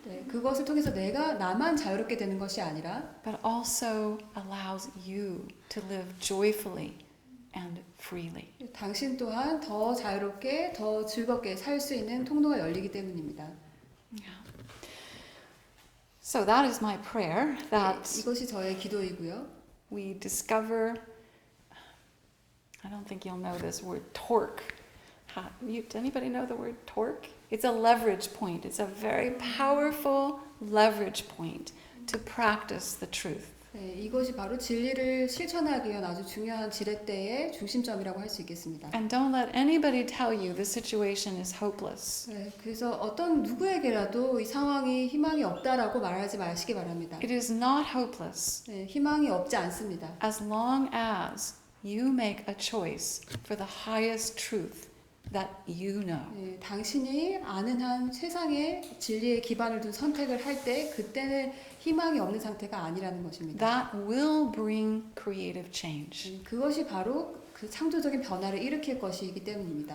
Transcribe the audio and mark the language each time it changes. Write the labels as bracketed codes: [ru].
[ko] 네, 그것을 통해서 내가 나만 자유롭게 되는 것이 아니라 [en] but also allows you to live joyfully and freely. [ko] 당신 또한 더 자유롭게, 더 즐겁게 살 수 있는 통로가 열리기 때문입니다. [en] Yeah. So that is my prayer, that [ko] 네, 이것이 저의 기도이고요. [en] we discover, I don't think you'll know this word, torque. Does anybody know the word torque? It's a leverage point. It's a very powerful leverage point to practice the truth. [ko] 네, 이것이 바로 진리를 실천하기 위한 아주 중요한 지렛대의 중심점이라고 할 수 있겠습니다. [en] And don't let anybody tell you the situation is hopeless. [ko] 네, 그래서 어떤 누구에게라도 이 상황이 희망이 없다라고 말하지 마시기 바랍니다. [en] It is not hopeless [ko] 네, 희망이 없지 않습니다. [en] as long as you make a choice for the highest truth that you know. [ko] 네, 당신이 아는 한 세상의 진리에 기반을 둔 선택을 할 때 그때는 희망이 없는 상태가 아니라는 것입니다. [en] That will bring creative change, [ko] 그것이 바로 그 창조적인 변화를 일으킬 것이기 때문입니다.